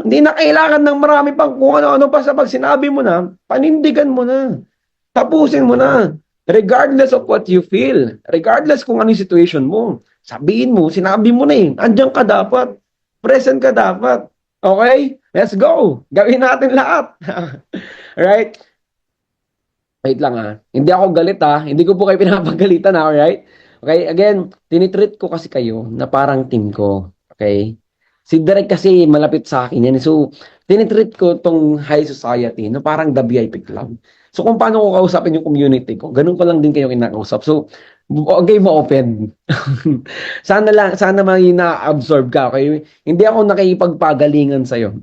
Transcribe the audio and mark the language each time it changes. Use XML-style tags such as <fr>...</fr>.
<tl>Hindi na kailangan ng marami pang kung ano-ano pa sa pag sinabi mo na, panindigan mo na. Tapusin mo na.</tl> <en>Regardless of what you feel.</en> <tl>Regardless kung ano yung situation mo. Sabihin mo, sinabi mo na eh. Andiyan ka dapat. Present ka dapat. Okay?</tl> <en>Let's go.</en> <tl>Gawin natin lahat. Right? Wait lang Hindi ako galit Hindi ko po kayo pinapagalitan alright? Okay? Again, tinitreat ko kasi kayo na parang team ko. Okay? Si Derek kasi malapit sa akin yan. So, tinitreat ko tong high society na parang the VIP club. So, kung paano ko kausapin yung community ko, ganun ko lang din kayo kinakausap. So, Okay mo open. Sana may na-absorb ka, okay? Hindi ako nakikipagpagalingan sa'yo.</tl>